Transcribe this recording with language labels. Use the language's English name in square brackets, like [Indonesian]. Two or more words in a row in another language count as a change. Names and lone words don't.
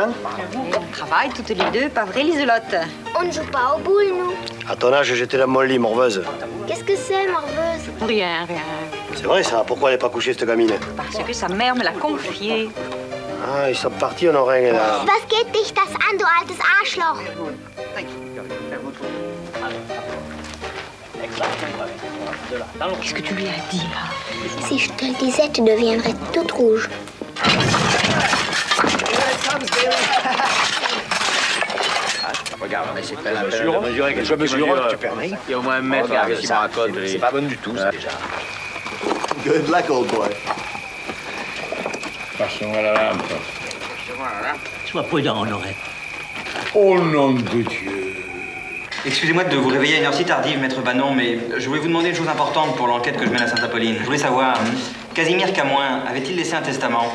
[French] On travaille toutes les deux, pas vrai, Liselotte? On ne joue pas au boule, nous. À ton âge, j'étais dans mon lit, morveuse. Qu'est-ce que c'est, morveuse? Rien. C'est vrai ça, pourquoi elle n'est pas couchée, cette gamine? Parce que sa mère me l'a confié. Ah, ils sont partis, Honorin et là. [German] Was geht dich das an, du altes Arschloch? [French] Qu'est-ce que tu lui as dit, là? Si je te le disais, tu deviendrais toute rouge. Regarde, mais c'est pas la mesure. Je mesure, tu permets. Il y a au moins un mètre qui me raconte. C'est pas bon du tout, ça, déjà. [English] Good luck, old boy. [French] Passons à la lampe. Sois prudent, Honoré. Au nom de Dieu. Excusez-moi de vous réveiller à une heure si tardive, maître Bannon, mais je voulais vous demander une chose importante pour l'enquête que je mène à Sainte-Apolline. Je voulais savoir, Casimir Camoin avait-il laissé un testament?